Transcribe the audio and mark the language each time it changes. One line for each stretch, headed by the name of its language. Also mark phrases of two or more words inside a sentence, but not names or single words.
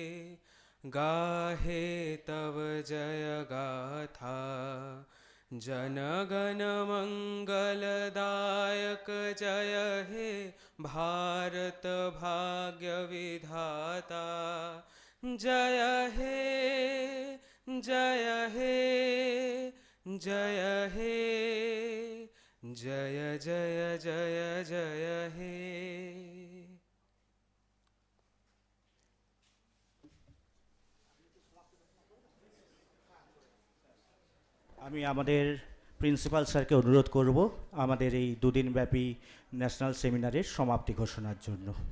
Bangla: গাহে তব জয় গাথা জনগণ মঙ্গলদায়ক জয় হে ভারত ভাগ্য বিধাতা জয় হে জয় হে জয় হে জয় জয় জয় জয় হে। আমি আমাদের প্রিন্সিপাল স্যারকে অনুরোধ করব আমাদের এই দুদিন ব্যাপী ন্যাশনাল সেমিনারের সমাপ্তি ঘোষণার জন্য।